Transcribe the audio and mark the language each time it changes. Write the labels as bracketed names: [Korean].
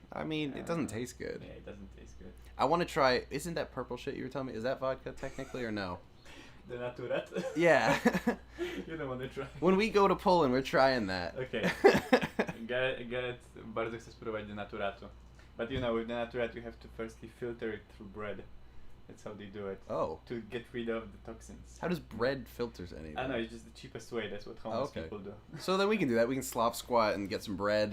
[English] I mean, it doesn't taste good. Yeah, it doesn't taste good. I want to try. Isn't that purple shit you were telling me? Is that vodka technically or no? The naturat? Yeah. You don't want to try. When we go to Poland, we're trying that. Okay. [Polish] Garrett bardzo chce spróbować denaturatu. [English] But you know, with denaturat you have to firstly filter it through bread. That's how they do it. Oh. To get rid of the toxins. How does bread filters anything? I know, it's just the cheapest way. That's what homeless people do. So then we can do that. We can slop squat and get some bread.